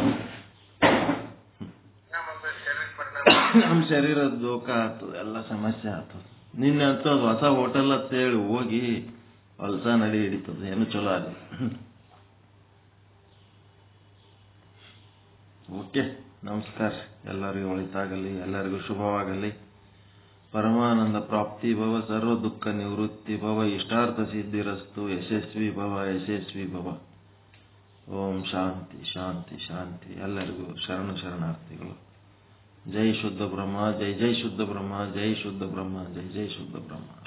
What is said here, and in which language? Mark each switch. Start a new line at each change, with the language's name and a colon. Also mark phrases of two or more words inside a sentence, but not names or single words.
Kannada: ನಮ್ ಶರೀರದ ದೋಖ ಆಗ್ತದ, ಎಲ್ಲ ಸಮಸ್ಯೆ ಆಗ್ತದ. ನಿನ್ನೆ ಅಂತೂ ಅದು ಹೊಸ ಹೋಟೆಲ್ ಅಂತ ಹೇಳಿ ಹೋಗಿ ಹೊಲ್ಸ ನಡಿ ಹಿಡಿತದ, ಏನು ಚಲೋ ಆಗಲಿ. ಓಕೆ, ನಮಸ್ಕಾರ. ಎಲ್ಲರಿಗೂ ಒಳಿತಾಗಲಿ, ಎಲ್ಲರಿಗೂ ಶುಭವಾಗಲಿ.
Sanskrit: परमानंद प्राप्ति भव, सर्व दुख निवृत्ति भव, इष्टार्थ सिद्धिरस्तु, यशस्वी भव, यशस्वी भव. ಓಂ ಶಾಂತಿ ಶಾಂತಿ ಶಾಂತಿ.
Kannada: ಎಲ್ಲರಿಗೂ ಶರಣಾರ್ಥಿಗಳು.
Sanskrit: ಜೈ ಶುದ್ಧ ಬ್ರಹ್ಮ, ಜೈ ಜೈ ಶುದ್ಧ ಬ್ರಹ್ಮ, ಜೈ ಶುದ್ಧ ಬ್ರಹ್ಮ, ಜೈ ಜೈ ಶುದ್ಧ ಬ್ರಹ್ಮ.